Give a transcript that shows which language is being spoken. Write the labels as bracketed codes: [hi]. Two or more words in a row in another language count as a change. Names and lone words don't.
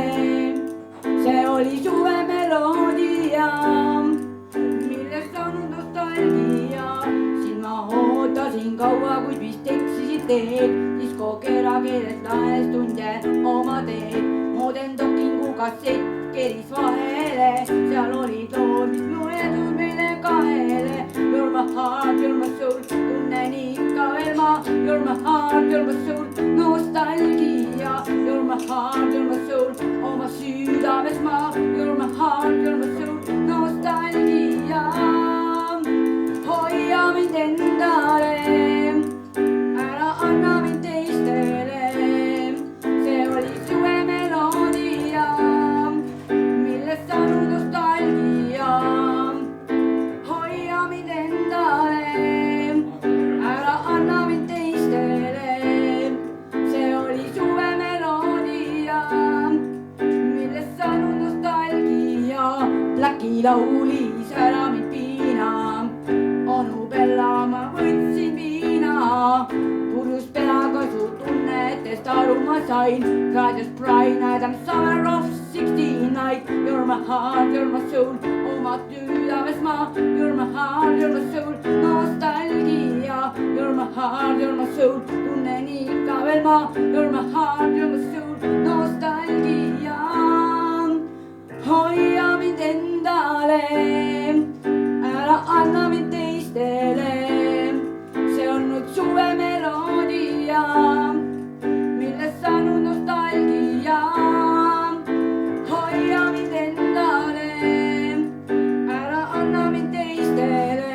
[et] See oli suve meloodia, millest saanud nostalgia. Siin ma ootasin kaua, kuid vist eksisid teed. Disko kera keeles lahes tunde oma teed. Modern Talkingu kassett keris vahele. Seal olid lood, mis mõeldud meile kahele. [en] You're my heart, you're my soul, [et] tunnen ikka veel ma. [en] You're my heart, you're my soul, nostalgia. You're my heart, you're my soul, [et] oma südames ma. [en] You're my heart, you're my soul, nostalgia. [et] Hoia mind endale, ära anna mind teistele. See oli suve meloodia, millest saanud nostalgia. Hoia mind endale, ära anna mind teistele. See oli suve meloodia, millest saanud nostalgia. Läki laulis ära mind piina, onu Bella ma võtsin viina. Purjus peaga su tunnetest aru ma sain. Raadios Brian Adam Summer of 69. [en] You're my heart, you're my soul, [et] oma südames ma. [en] You're my heart, you're my soul, nostalgia. You're my heart, you're my soul, [et] tunnen ikka veel ma. [en] You're my heart, you're my soul, nostalgia. [et] Hoia mind endale, ära anna mind teistele. See on nüüd suve meloodia, millest saanud nostalgia. Hoia mind endale, ära anna mind teistele.